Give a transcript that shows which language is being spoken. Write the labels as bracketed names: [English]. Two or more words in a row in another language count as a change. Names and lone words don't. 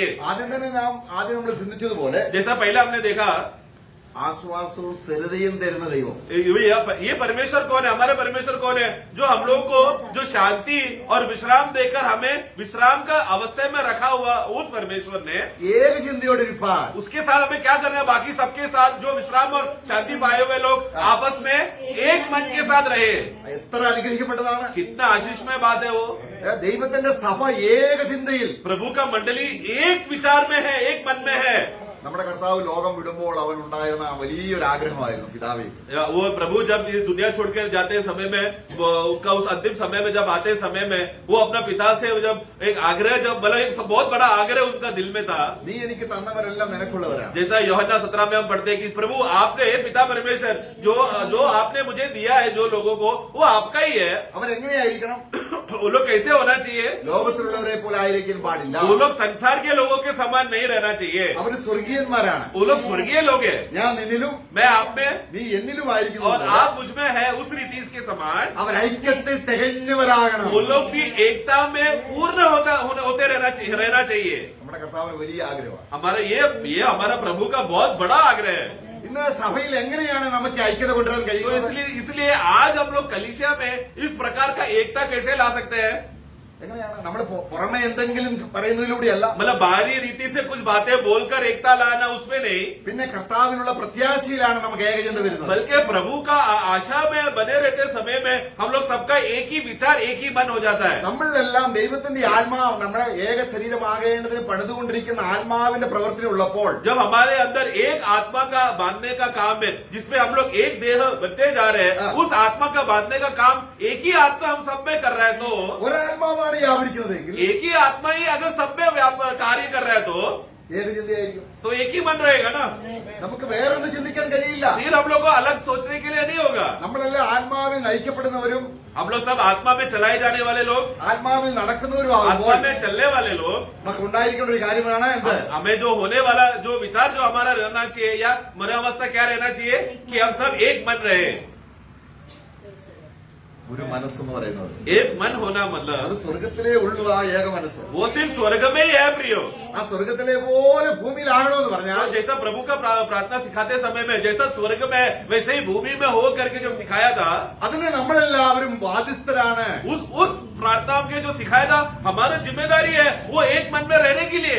[Malayalam] ആദ്യം നമ്മൾ ചിന്തിച്ചതുപോലെ [Hindi] जैसा पहले हमने देखा, [Malayalam] ആശ്വാസവും സ്ഥിരതയും തരുന്ന ദൈവം. [Hindi] ये परमेश्वर कौन है, हमारे परमेश्वर कौन है, जो हम लोग को जो शांति और विश्राम देकर हमें विश्राम का अवस्था में रखा हुआ उस परमेश्वर ने, [Malayalam] ഏക ചിന്തയോടെ ഇരിപ്പാൻ. [Hindi] उसके साथ हमें क्या करना है, बाकी सबके साथ जो विश्राम और शांति पाए हुए लोग आपस में एक मन के साथ रहे। [Malayalam] എത്ര അനുഗ്രഹിക്കപ്പെട്ടതാണ്. [Hindi] कितना आशीषमय बात है वो। [Malayalam] ദൈവത്തിന്റെ സഭ ഏക ചിന്തയിൽ. [Hindi] प्रभु का मंडली एक विचार में है, एक मन में है। [Malayalam] നമ്മുടെ കർത്താവ് ലോകം വിടുമ്പോൾ അവൻ ഉണ്ടായിരുന്ന വലിയൊരു ആഗ്രഹമായിരുന്നു പിതാവേ. [Hindi] वो प्रभु जब ये दुनिया छोड़कर जाते समय में, उनका उस अंतिम समय में जब आते समय में, वो अपना पिता से जब एक आग्रह, जब मतलब एक बहुत बड़ा आग्रह उनका दिल में था, [Malayalam] നീ എനിക്ക് തന്നവരെല്ലാം നിനക്കുള്ളവരാണ്. [Hindi] जैसा यूहन्ना 17 में हम पढ़ते हैं कि प्रभु आपने, पिता परमेश्वर, जो आपने मुझे दिया है जो लोगों को, वो आपका ही है। [Malayalam] അവരെങ്ങനെയായിരിക്കണം? [Hindi] वो लोग कैसे होना चाहिए, [Malayalam] ലോകത്തിലുള്ളവരെ പോലെ ആയിരിക്കാൻ പാടില്ല. [Hindi] वो लोग संसार के लोगों के समान नहीं रहना चाहिए, [Malayalam] അവര് സ്വർഗീയന്മാരാണ്. [Hindi] वो लोग स्वर्गीय लोग हैं। [Malayalam] ഞാൻ നിന്നിലും [Hindi] मैं आप में [Malayalam] നീ എന്നിലും ആയിരിക്കുന്നു. [Hindi] और आप मुझ में है, उस रीति के समान [Malayalam] അവർ ഐക്യത്തിൽ തികഞ്ഞവരാകണം. [Hindi] वो लोग भी एकता में पूर्ण होते रहना चाहिए। [Malayalam] നമ്മുടെ കർത്താവിന് വലിയ ആഗ്രഹമാണ്. [Hindi] हमारा ये हमारा प्रभु का बहुत बड़ा आग्रह है। [Malayalam] ഇന്ന് സഭയിൽ എങ്ങനെയാണ് നമുക്ക് ഐക്യത കൊണ്ടുവരാൻ [Hindi] तो [Malayalam] കഴിയുന്നത്? [Hindi] इसलिए आज हम लोग कलीसिया में इस प्रकार का एकता कैसे ला सकते हैं, [Malayalam] എങ്ങനെയാണ് നമ്മൾ പുറമെ എന്തെങ്കിലും പറയുന്നതിലൂടെയല്ല, [Hindi] मतलब बाहरी रीति से कुछ बातें बोलकर एकता लाना उसमें नहीं, [Malayalam] പിന്നെ കർത്താവിനുള്ള പ്രത്യാശയിലാണ് നമുക്ക് ഏകചിന്ത വരുന്നത്. [Hindi] बल्कि प्रभु का आशा में बने रहते समय में हम लोग सबका एक ही विचार, एक ही मन हो जाता है। [Malayalam] നമ്മളിലെല്ലാം ദൈവത്തിന്റെ ആത്മാവ്, നമ്മുടെ ഏക ശരീരമാകേണ്ടതിന് പണിതുകൊണ്ടിരിക്കുന്ന ആത്മാവിന്റെ പ്രവർത്തനം ഉള്ളപ്പോൾ, [Hindi] जब हमारे अंदर एक आत्मा का बांधने का काम है, जिसमें हम लोग एक देह बनते जा रहे हैं, उस आत्मा का बांधने का काम एक ही आत्मा हम सब में कर रहे हैं, तो [Malayalam] ഒരാത്മാവാണ് വ്യാപരിക്കുന്നതെങ്കിൽ [Hindi] एक ही आत्मा ही अगर सब में कार्य कर रहा है तो [Malayalam] ഏകചിന്തയായിരിക്കും. [Hindi] एक ही मन रहेगा ना, [Malayalam] നമുക്ക് വേറൊന്നും ചിന്തിക്കാൻ കഴിയില്ല. [Hindi] फिर हम लोग को अलग सोचने के लिए नहीं होगा। [Malayalam] നമ്മളെല്ലാം ആത്മാവിൽ നയിക്കപ്പെടുന്നവരും [Hindi] हम लोग सब आत्मा में चलाए जाने वाले लोग, [Malayalam] ആത്മാവിൽ നടക്കുന്നവരും [Hindi] आत्मा [Malayalam] ആകുമ്പോൾ [Hindi] में चलने वाले लोग, [Malayalam] നമുക്ക് ഉണ്ടായിരിക്കേണ്ട ഒരു കാര്യമാണ് എന്ത്? [Hindi] हमें जो होने वाला जो विचार जो हमारा रहना चाहिए या मनोवस्था क्या रहना चाहिए कि हम सब एक मन रहे। [Malayalam] ഒരു മനസ്സെന്ന് പറയുന്നത് [Hindi] एक मन होना [Malayalam] അത് [Hindi] मतलब [Malayalam] സ്വർഗത്തിലേ ഉള്ളൂ. ആ ഏക മനസ്സ് [Hindi] वो सिर्फ स्वर्ग में ही है प्रियो। [Malayalam] ആ സ്വർഗത്തിലെ പോലെ ഭൂമിയിലാണോ എന്ന് പറഞ്ഞാൽ, [Hindi] जैसा प्रभु का प्रार्थना सिखाते समय में जैसा स्वर्ग में वैसे ही भूमि में हो करके जब सिखाया था, [Malayalam] അതിന് നമ്മളെല്ലാവരും ബാധ്യസ്ഥരാണ്. [Hindi] उस प्रार्थना के जो सिखाया था, हमारी जिम्मेदारी है वो एक मन में रहने के लिए।